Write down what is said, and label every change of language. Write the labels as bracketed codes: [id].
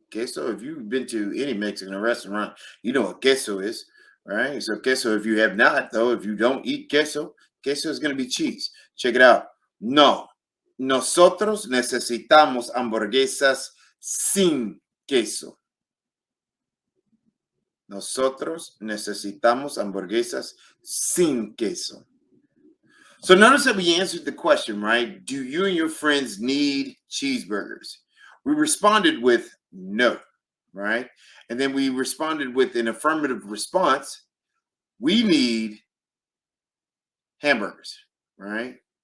[en] Queso, if you've been to any Mexican restaurant, you know what queso is, right? So queso, if you have not, though, if you don't eat queso, queso is going to be cheese. Check it out. No. [es] Nosotros necesitamos hamburguesas sin queso. Nosotros necesitamos hamburguesas sin queso. [en] So notice that we answered the question, right? Do you and your friends need cheeseburgers? We responded with no, right? And then we responded with an affirmative response. We need hamburgers, right?